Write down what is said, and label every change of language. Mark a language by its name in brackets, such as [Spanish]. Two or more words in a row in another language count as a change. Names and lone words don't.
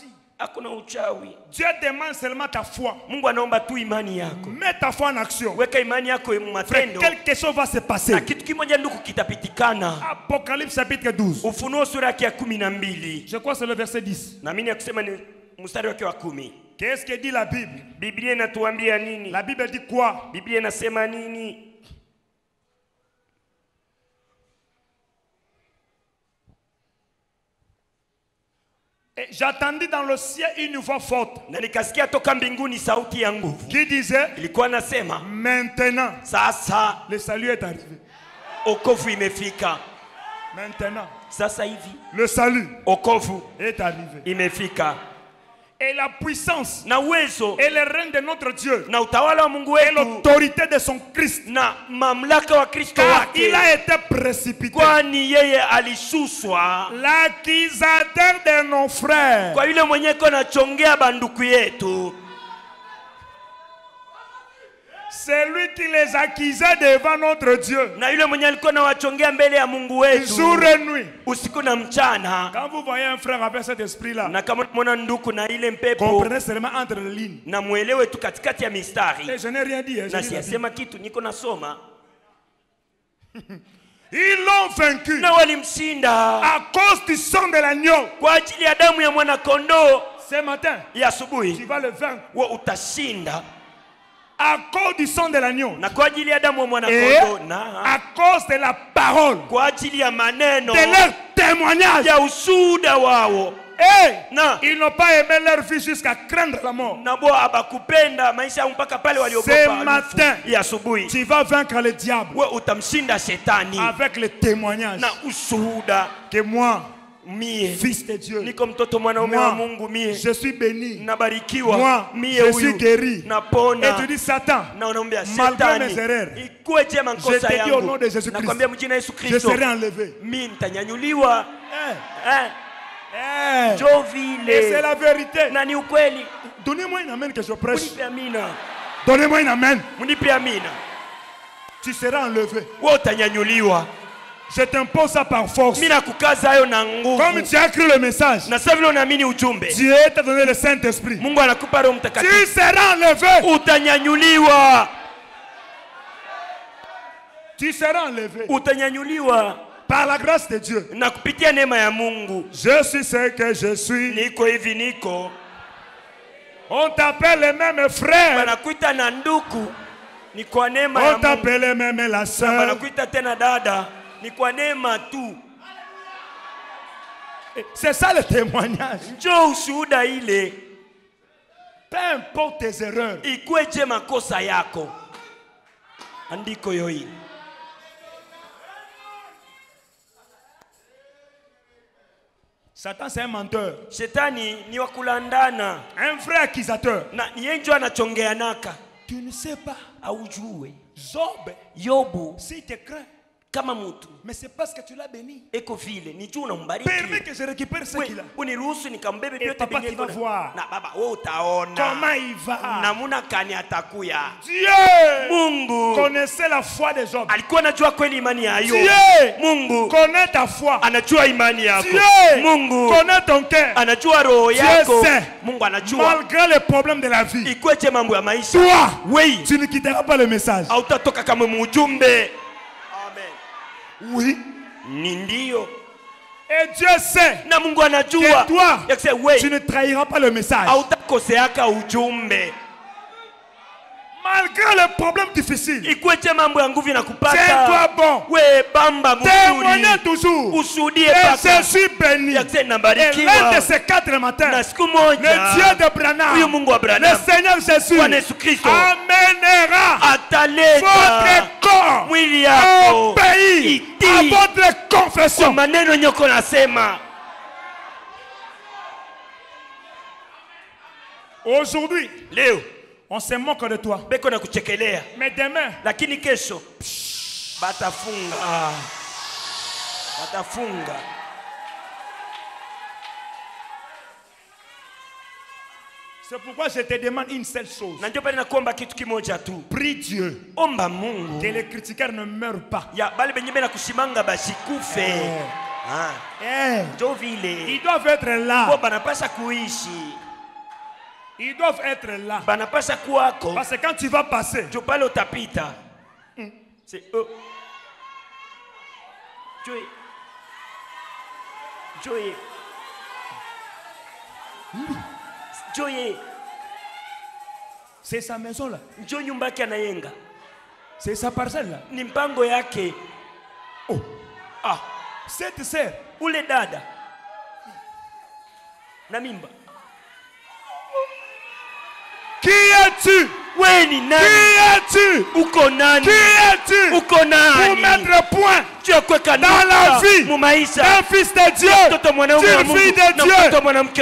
[French] Dieu demande seulement ta foi. Mets ta foi en action. Frère, quelque chose va se passer. Apocalypse chapitre 12. Je crois que c'est le verset 10. [Swahili] mstari wake wa 10. [French] Qu'est-ce que dit la Bible? [Swahili] Biblia inatuambia nini? [French] La Bible dit quoi? [Swahili] Biblia inasema nini? [French] J'attendis dans le ciel une voix forte [Swahili] na nikasikia toka mbinguni sauti ya nguvu [French] qui disait, [Swahili] ilikuwa nasema, [French] maintenant [Swahili] sasa [French] le salut est arrivé. [Swahili] okovu imefika. [French] Maintenant [Swahili] Sasa hivi [French] le salut [Swahili] okovu [French] est arrivé. [Swahili] imefika. [French] Et la puissance [Swahili] Na uwezo [French] et le règne de notre Dieu [Swahili] na utawala wa Mungu [French] et [Swahili] wetu [French] l'autorité de son Christ, [Swahili] na mamlaka wa Kristo [French] car il [Swahili] wake, [French] a été précipité. [Swahili] kwani yeye alishushwa [French] L'accusateur de nos frères, [Swahili] kwa yule mwenye kona chongea banduku yetu, [French] c'est lui qui les accusait devant notre Dieu [Swahili] na yule mwenye alikuwa na wachongea mbele ya Mungu wetu [French] jour et nuit. [Swahili] usiku na mchana. [French] Quand vous voyez un frère avec cet esprit-là, [Swahili] Na kama mwana nduku na ile mpepo, [French] comprenez seulement entre les lignes. [Swahili] na muelewe tu katikati ya mistari, [French] Et je n'ai rien dit. Je [Swahili] na [French] n'ai rien dit. [Swahili] siyasema kitu, niko nasoma. [French] Ils l'ont vaincu [Swahili] Na walimshinda [French] à cause du sang de l'agneau. [Swahili] kwa ajili ya damu ya mwana kondoo. [French] Ce matin, [Swahili] Ya [French] tu [Swahili] asubuhi [French] vas le vaincre [Swahili] wewe utashinda, [French] à cause du sang de l'agneau [Swahili] na kwa ajili ya damu ya mwana [French] et [Swahili] kondoo, na [French] à cause de la parole, [Swahili] kwa ajili ya maneno [French] de leur témoignage. [Swahili] ya ushuhuda wao. [French] Et [Swahili] Na [French] ils n'ont pas aimé leur vie jusqu'à craindre la mort. [Swahili] na bo abakupenda maisha yao mpaka pale [French] Ce [Swahili] waliogopa [French] matin, [Swahili] alufu. Ya asubuhi [French] tu vas vaincre le diable [Swahili] wewe utamshinda shetani [French] avec le témoignage [Swahili] na ushuhuda. [French] que moi, [Swahili] Mie [French] fils de Dieu, [Swahili] niko mtoto mwanaume wa [French] moi, [Swahili] Mungu, mie [French] je suis béni. [Swahili] nabarikiwa, [French] Moi, [Swahili] mie [French] je suis [Swahili] huyu [French] guéri. Et [Swahili] napona. [French] tu dis, Satan, [Swahili] Na unaambia [French] malgré mes [Swahili] shetani, [French] erreurs, [Swahili] ikuwe je makosa [French] je te dis au nom [Swahili] yangu, [French] de Jésus-Christ, [Swahili] nakwambia mjina Yesu [French] je [Swahili] Kristo, [French] serai enlevé. [Swahili] mimi nitanyanyuliwa. Eh, Jo [French] et c'est [Swahili] vile [French] la vérité. [Swahili] na ni ukweli. [French] Donnez-moi une amen que je prêche. [Swahili] Munipe amina, [French] Donnez-moi une amen. [Swahili] munipe amina. [French] Tu seras enlevé. [Swahili] Wewe utanyanyuliwa. [French] Je t'impose ça par force. [Swahili] Mimi nakukaza hayo na [French] Comme [Swahili] nguvu. [French] tu as cru le message, [Swahili] Na sasa vile unaamini ujumbe, [French] Dieu t'a donné le Saint-Esprit. [Swahili] Mungu anakupa Roho [French] Tu [Swahili] Mtakatifu, [French] seras enlevé. [Swahili] utanyanyuliwa. [French] Tu seras enlevé. [Swahili] Utanyanyuliwa [French] Par la grâce de Dieu. [Swahili] na kupitia neema ya Mungu. [French] Je suis ce que je suis. [Swahili] Niko hivi niko. [French] On t'appelle les mêmes frères. [Swahili] Banakuita na nduku, ni kwa neema ya [French] On [Swahili] Mungu. [French] t'appelle même la sœur. [Swahili] Banakuita tena dada, ni kwa neema tu. [French] C'est ça le témoignage. [Swahili] Njoo ushuhuda ile, [French] Peu importe tes erreurs. [Swahili] ikuwe je makosa yako. Andiko yoyi. [French] Satan, c'est un menteur. [Swahili] Shetani ni wakulandana, [French] Un vrai accusateur. [Swahili] na ni yeye ndio anachongeanaka. [French] Tu ne sais pas. [Swahili] Aujue [French] Job, [Swahili] Yobu [French] s'il te craint, [Swahili] kama mtu [French] mais c'est parce que tu l'as béni. [Swahili] eko vile ni juu [French] Permets [Swahili] unambariki. [French] que je récupère ce qu'il a. [Swahili] Uniruhusu nikambebe vyote [French] papa, [Swahili] vyenye [French] tu vas [Swahili] iko na- [French] voir. [Swahili] na baba wewe utaona [French] Comment il va? [Swahili] namuna kani atakuya. [French] Dieu [Swahili] Mungu [French] connaissait la foi de Job. [Swahili] alikuwa anajua kweli imani ya Ayubu. [French] Dieu [Swahili] Mungu [French] connaît ta foi. [Swahili] anajua imani yako. [French] Dieu [Swahili] Mungu [French] connaît ton cœur. [Swahili] anajua roho [French] Dieu [Swahili] yako. [French] sait. [Swahili] Mungu anajua [French] Malgré les problèmes de la vie, [Swahili] ikweje mambo ya maisha. [French] toi, [Swahili] Wei [French] tu ne quitteras pas le message. [Swahili] hautatoka kama mujumbe. [French] Amen. Oui. [Swahili] Ni ndio. [French] Et Dieu sait [Swahili] Na Mungu anajua [French] que toi, [Swahili] ya kusema, wei [French] tu ne trahiras pas le message. [Swahili] hautakoseaka ujumbe. [French] Malgré les problèmes difficiles, [Swahili] Ikweje mambo ya nguvu inakupata. [French] tiens-toi bon. [Swahili] We bamba [French] Témoignez [Swahili] mzuri. [French] toujours. [Swahili] Ushuhudie [French] Et [Swahili] paka. [French] je suis béni. [Swahili] Ya kusema [French] Et l'un [Swahili] nabarikiwa. [French] de ces 4 matins, [Swahili] Na siku [French] le [Swahili] moja [French] Dieu de Branham, [Swahili] huyu Mungu wa [French] le [Swahili] Branham, [French] Seigneur Jésus, [Swahili] Bwana Yesu Kristo [French] amènera [Swahili] ataleta [French] votre corps [Swahili] mwili [French] au [Swahili] yako [French] pays à [Swahili] itii [French] votre [Swahili] kwa [French] confession. [Swahili] maneno nyoko nasema. [French] Aujourd'hui, [Swahili] Leo [French] on se moque de toi. [Swahili] beko na kuchekelea, [French] Mais demain, [Swahili] lakini kesho batafunga, batafunga. [French] c'est pourquoi je te demande une seule chose. [Swahili] Na ndio pale nakuomba kitu kimoja tu, [French] Prie Dieu [Swahili] omba Mungu [French] que les critiqueurs ne meurent pas. [Swahili] ya bale benye bena kushimanga basikufe. Ah, ndio vile [French] Ils doivent être [Swahili] bo [French] là. [Swahili] banapasha kuishi, [French] Ils doivent être là. [Swahili] banapasha kuwako. [French] Parce que quand tu vas passer, [Swahili] Ndio pale utapita. [French] C'est eux. Joy. Joy. C'est sa maison là. [Swahili] Njo nyumba yake anayenga. [French] C'est sa parcelle là. [Swahili] Ni mpango yake. Oh. Ah, [French] cette sœur, [Swahili] ule dada na mimba. [French] Qui es-tu? [Swahili] Weni nani? [French] Qui es-tu? [Swahili] Uko nani? [French] Qui es-tu? [Swahili] Uko nani? [French] Pour mettre point dans la vie d'un fils de Dieu, d'une fille de Dieu.